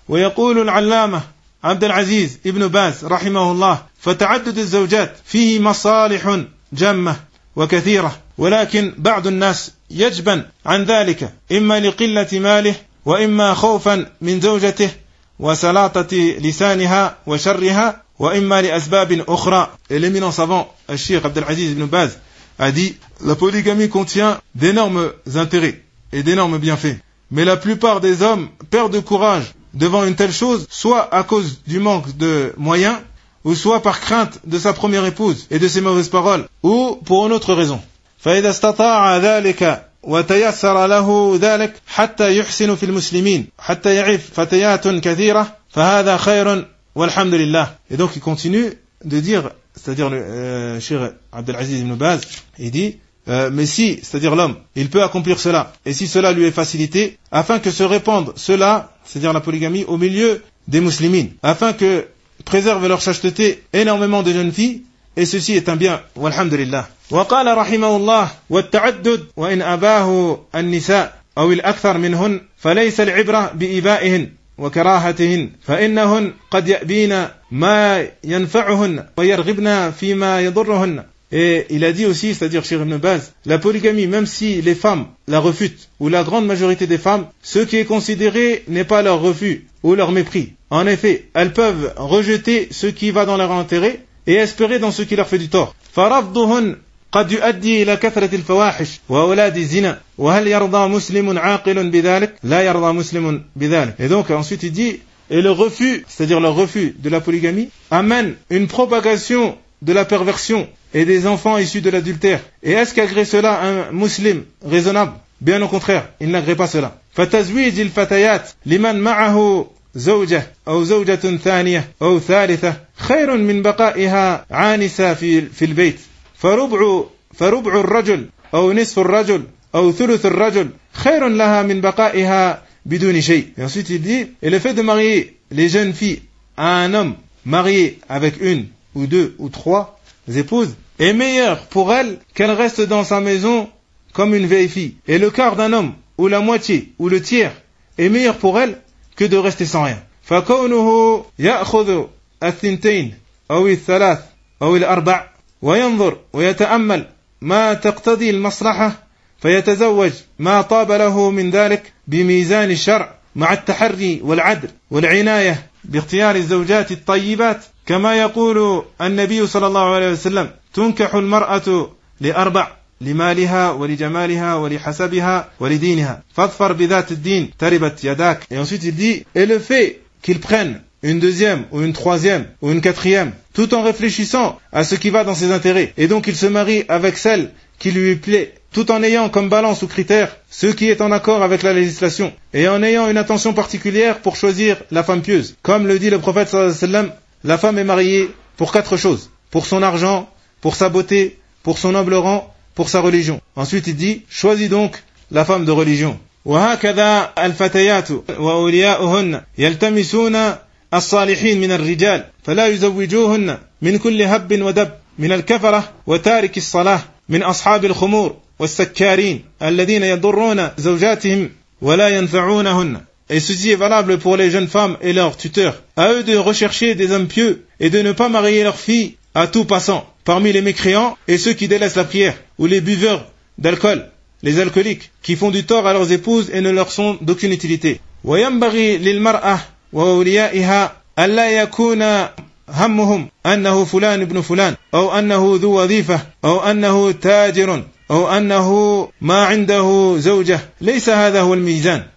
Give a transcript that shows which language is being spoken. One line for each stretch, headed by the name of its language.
Arabic: ويقول العلامة عبد العزيز ابن باز رحمه الله: فتعدد الزوجات فيه مصالح جمة وكثيرة، ولكن بعض الناس يجبن عن ذلك إما لقلة ماله، وإما خوفا من زوجته وسلاطة لسانها وشرها، وإما لأسباب أخرى. الإمينون سافون الشيخ عبد العزيز ابن باز
French: a dit: la polygamie contient d'énormes intérêts et d'énormes bienfaits, mais la plupart des hommes perdent courage devant une telle chose, soit à cause du manque de moyens, ou soit par crainte de sa première épouse et de ses mauvaises paroles, ou pour une autre raison.
Arabic: فإذا استطاع ذلك وتيسر له ذلك حتى يحسن في المسلمين حتى يعرف فتيات كثيرة فهذا خير والحمد لله.
French: Et donc il continue de dire, c'est-à-dire le cheikh Abdelaziz ibn Baz, il dit mais si, c'est-à-dire l'homme, il peut accomplir cela, et si cela lui est facilité, afin que se répande cela, c'est-à-dire la polygamie, au milieu des musulmines, afin que préserve leur chasteté énormément de jeunes filles, et ceci est un bien, walhamdulillah.
Arabic: وقال رحمه الله والتعدد وإن أباه النساء أو الأكثر منهن فليس العبرة بإبائهن وكراهتهن فإنهن قد يأبين ما ينفعهن ويرغبن فيما يضرهن.
French: Et il a dit aussi, c'est-à-dire Cheikh Ibn Baz, la polygamie, même si les femmes la refutent, ou la grande majorité des femmes, ce qui est considéré n'est pas leur refus ou leur mépris. En effet, elles peuvent rejeter ce qui va dans leur intérêt et espérer dans ce qui leur fait du tort.
Arabic: فَرَفْضُهُنْ قَدْ يُؤَدِّي إِلَى كَثْرَةِ الْفَوَاحِشِ وَأَوْلَادِ الزِّنَى وَهَلْ يَرْضَى مُسْلِمٌ عَاقِلٌ بِذَلِكَ لَا يَرْضَى مُسْلِمٌ بِذَلِكَ.
French: Et donc ensuite il dit, et le refus, c'est-à-dire leur refus de la polygamie, amène une propagation de la perversion et des enfants issus de l'adultère. Et est-ce qu'agrée cela un musulman raisonnable? Bien au contraire, il n'agrée pas cela.
Arabic: فتزويج الفتيات لمن معه زوجة أو زوجة ثانية أو ثالثة خير من بقائها عانسة في البيت. فربع الرجل أو نصف الرجل أو ثلث الرجل خير لها من بقائها بدون شيء.
French: Et ensuite il dit, et le fait de marier les jeunes filles à un homme marié avec une ou deux ou trois épouses est meilleur pour elle qu'elle reste dans sa maison comme une vieille fille. Et le quart d'un homme, ou la moitié, ou le tiers, est meilleur pour elle que de rester sans rien.
Arabic: فكونه يأخذ الثنتين أو الثلاث أو الأربع وينظر ويتأمل ما تقتضي المصلحة فيتزوج ما طاب له من ذلك بميزان الشرع مع التحري والعدل والعناية باختيار الزوجات الطيبات كما يقول النبي صلى الله عليه وسلم تنكح المرأة لأربع لمالها ولجمالها ولحسبها ولدينها فاظفر بذات الدين تربت يداك.
French: Et ensuite il dit, et le fait qu'il prenne une deuxième ou une troisième ou une quatrième tout en réfléchissant à ce qui va dans ses intérêts, et donc il se marie avec celle qui lui plaît tout en ayant comme balance ou critère ce qui est en accord avec la législation et en ayant une attention particulière pour choisir la femme pieuse, comme le dit le prophète sallallahu alayhi wa sallam: la femme est mariée pour quatre choses: pour son argent, pour sa beauté, pour son noble rang, pour sa religion. Ensuite il dit: choisis donc la femme de religion.
Arabic: وهكذا الفتيات وأولياؤهن يلتمسون الصالحين من الرجال فلا يزوجوهن من كل هب ودب من الكفرة وتارك الصلاة من أصحاب الخمور والسكارين الذين يضرون زوجاتهم ولا ينفعونهن.
French: Et ceci est valable pour les jeunes femmes et leurs tuteurs. À eux de rechercher des hommes pieux et de ne pas marier leurs filles à tout passant, parmi les mécréants et ceux qui délaissent la prière, ou les buveurs d'alcool, les alcooliques, qui font du tort à leurs épouses et ne leur sont d'aucune utilité.
Arabic: وَيَنْبَغِي لِلْمَرْأَةِ وَأُولِيَائِهَا أَلَّا يَكُونَ هَمُّهُمْ أَنَّهُ فُلَانُ ابْنُ فُلَانٍ أَوْ أَنَّهُ ذُو وَظِيفَةٍ أَوْ أَنَّهُ تَاجِرٌ أَوْ أَنَّهُ مَا عِنْدَهُ زَوْجَةٌ لَيْسَ هَذَا هُوَ الْمِيزَانُ.